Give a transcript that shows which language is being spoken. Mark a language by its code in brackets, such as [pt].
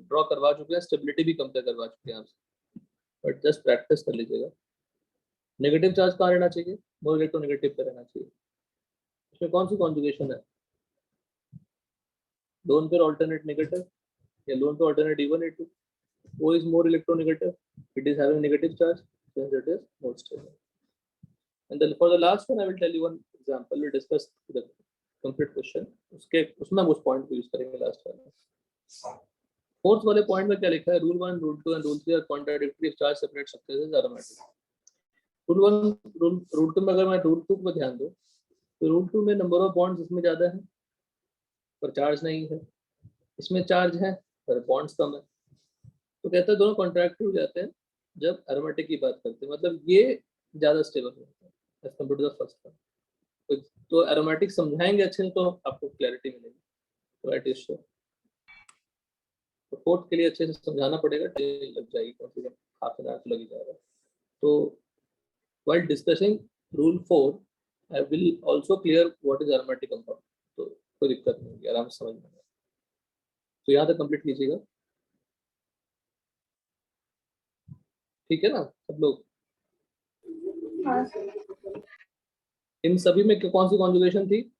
[hi] Draw करवा चुके हैं, स्टेबिलिटी भी कंपेयर करवा चुके हैं आपसे, बट जस्ट प्रैक्टिस कर लीजिएगा। नेगेटिव चार्ज कहाँ रहना चाहिए? मोर इलेक्ट्रोनेगेटिव पे रहना चाहिए। इसमें कौन सी कॉन्जुगेशन है? [en] Lone pair alternate negative या lone pair alternate even A2. O is more electronegative. It is having negative charge, since it is more stable. And then for the last one, I will tell you one example. We discuss the complete question. [hi] उसमें उस point को use करेंगे last वाले। Fourth वाले point में क्या लिखा है? [en] Rule 1, Rule 2 and Rule 3 are contradictory if charge separate structures is aromatic. [hi] Rule 1, Rule 2 में अगर मैं Rule 2 पर ध्यान दूँ, तो Rule 2 में number of bonds इसमें ज़्यादा है, पर चार्ज नहीं है। इसमें चार्ज है, पर बॉन्ड्स कम है। तो कहते हैं दोनों कॉन्ट्रैक्टिव हो जाते हैं जब एरोमेटिक की बात करते हैं, मतलब ये ज़्यादा स्टेबल होता है [en] As compare to the first one. [hi] तो एरोमेटिक समझाएंगे अच्छे से तो आपको क्लैरिटी मिलेगी। [en] Right is sure. [hi] तो फोर्थ के लिए अच्छे से समझाना पड़ेगा, टाइम लग जाएगी, कम से कम हाफ एन आवर तो लग ही जाएगा। [en] तो while discussing rule 4, I will also clear what is aromatic compound. [hi] तो कोई दिक्कत नहीं होगी, आराम से समझ में। तो यहाँ तक कंप्लीट कीजिएगा, ठीक है ना सब लोग? हाँ इन सभी में कौन सी कॉन्जुगेशन थी?